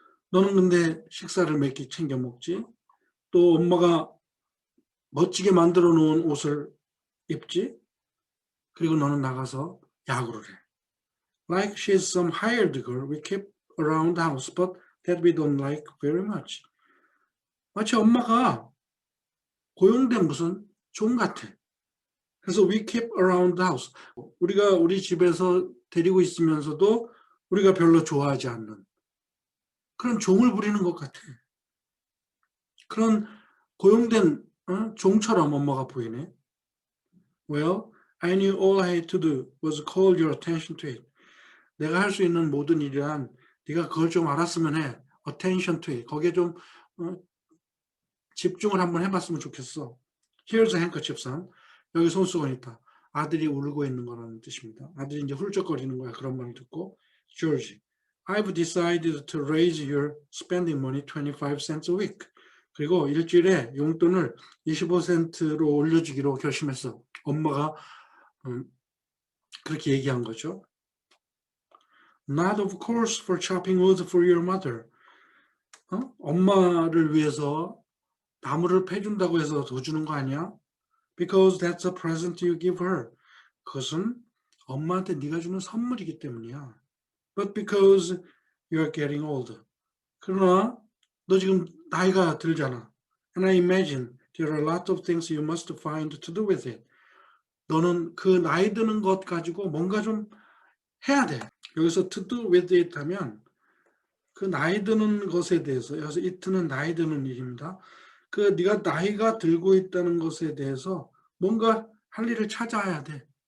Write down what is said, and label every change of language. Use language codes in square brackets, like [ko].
[ko] 너는 근데 식사를 몇 끼 챙겨 먹지? 또 엄마가 멋지게 만들어 놓은 옷을 입지? 그리고 너는 나가서 야구를 해. [en] Like she's some hired girl we keep around the house, but that we don't like very much. [ko] 마치 엄마가 고용된 무슨 종 같아. 그래서 [en] we keep around the house. [ko] 우리가 우리 집에서 데리고 있으면서도 우리가 별로 좋아하지 않는 그런 종을 부리는 것 같아. 그런 고용된 종처럼 엄마가 보이네. [en] Well, I knew all I had to do was call your attention to it. [ko] 내가 할 수 있는 모든 일이란 네가 그걸 좀 알았으면 해. [en] Attention to it. [ko] 거기에 좀 집중을 한번 해봤으면 좋겠어. [en] Here's a handkerchief, son. [ko] 여기 손수건 있다. 아들이 울고 있는 거라는 뜻입니다. 아들이 이제 훌쩍거리는 거야. 그런 말을 듣고 [en] George, I've decided to raise your spending money 25 cents a week. [ko] 그리고 일주일에 용돈을 25센트로 올려주기로 결심했어. 엄마가 그렇게 얘기한 거죠. [en] Not of course for chopping wood for your mother. [ko] 엄마를 위해서 나무를 패준다고 해서 더 주는 거 아니야? [en] Because that's a present you give her. [ko] 그것은 엄마한테 네가 주는 선물이기 때문이야. [en] But because you're getting old. [ko] 그러나 너 지금 나이가 들잖아. [en] And I imagine there are a lot of things you must find to do with it. [ko] 너는 그 나이 드는 것 가지고 뭔가 좀 해야 돼. 여기서 [en] to do with it [ko] 하면 그 나이 드는 것에 대해서, 여기서 it는 나이 드는 일입니다. 그 네가 나이가 들고 있다는 것에 대해서 뭔가 할 일을 찾아야 돼.